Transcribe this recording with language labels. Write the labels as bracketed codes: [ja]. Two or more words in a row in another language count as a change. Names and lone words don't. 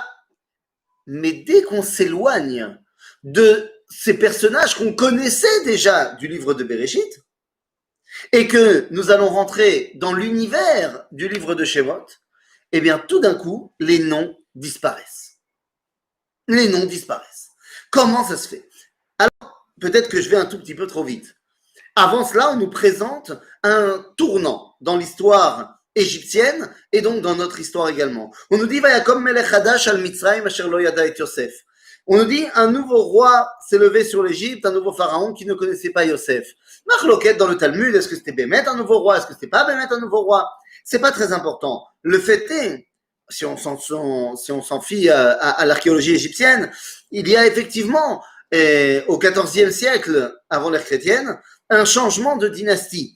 [fr] Mais dès qu'on s'éloigne de ces personnages qu'on connaissait déjà du livre de Bereshit, et que nous allons rentrer dans l'univers du livre de Shemot, eh bien tout d'un coup, les noms disparaissent. Les noms disparaissent. Comment ça se fait? Alors, peut-être que je vais un tout petit peu trop vite. Avant cela, on nous présente un tournant dans l'histoire égyptienne et donc dans notre histoire également. On nous dit [he] ויקם מלך חדש על מצרים אשר לא ידע את יוסף. [fr] On nous dit un nouveau roi s'est levé sur l'Égypte, un nouveau pharaon qui ne connaissait pas Yosef. Machloket dans le Talmud, est-ce que c'était Bémet un nouveau roi, est-ce que c'était pas Bémet un nouveau roi? C'est pas très important. Le fait est, si on s'en fie à l'archéologie égyptienne, il y a effectivement au XIVe siècle avant l'ère chrétienne un changement de dynastie.